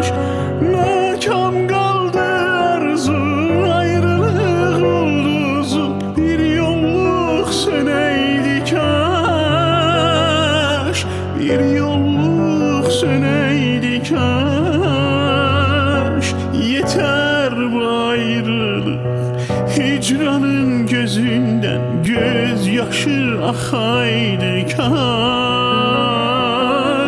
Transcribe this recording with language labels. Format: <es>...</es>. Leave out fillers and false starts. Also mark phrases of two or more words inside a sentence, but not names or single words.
<az>Nakam qaldı arzu, ayrılıq ulduzu, bir yolluq sönəydi kaş. Bir yolluq sönəydi kaş.</az> <tr>Yeter bu ayrılık, hicranın gözünden gözyaşı</tr> <az>axaydı kaş.</az>